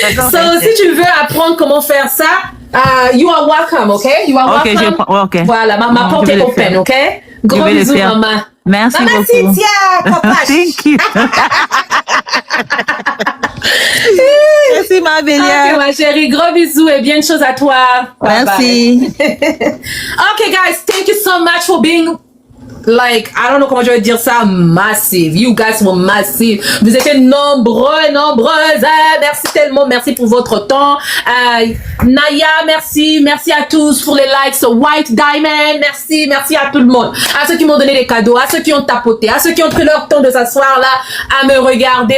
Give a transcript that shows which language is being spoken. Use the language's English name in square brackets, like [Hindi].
[French] So, si tu veux apprendre comment faire ça, [English] you are welcome, okay? You are welcome. Okay. [French] Voilà, ma porte est open, okay? Gros bisous, maman. Merci maman beaucoup. Cynthia, papa. [English] Thank you. [French] Merci, ma Bélia. Ok, ma chérie, gros bisous et bien de choses à toi. Merci. [English] Okay, guys, thank you so much for being like, I don't know [French] comment je vais dire ça, [English] massive. You guys were massive. [French] Vous étiez nombreuses. Merci tellement, merci pour votre temps. Naya, merci à tous pour les likes. White Diamond, merci à tout le monde. À ceux qui m'ont donné des cadeaux, à ceux qui ont tapoté, à ceux qui ont pris leur temps de s'asseoir là à me regarder.